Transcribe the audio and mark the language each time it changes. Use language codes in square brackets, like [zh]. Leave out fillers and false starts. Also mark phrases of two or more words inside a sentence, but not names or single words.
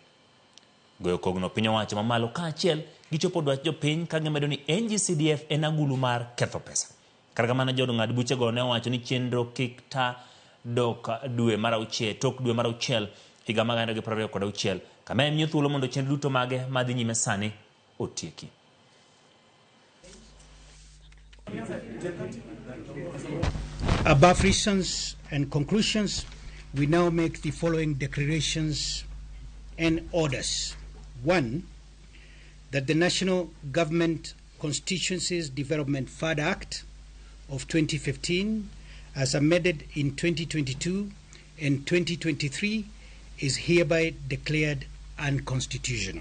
[luo] Goyo kogno piny owacho mamalo kaachiel gichopo dwach jopiny ka gimedo ni NGCDF en agulu mar ketho pesa. Kar kamano jong'ad buche go ne owacho ni chenro kik ta dok dwe mar auchiel tok dwe mar auchiel higa mag 2026 kama en thuolo mondo chenro duto mage madhi nyime sani otieki. [en] Above reasons and conclusions, we now make the following declarations and orders. 1. That the National Government Constituencies Development Fund Act of 2015, as amended in 2022 and 2023, is hereby declared unconstitutional.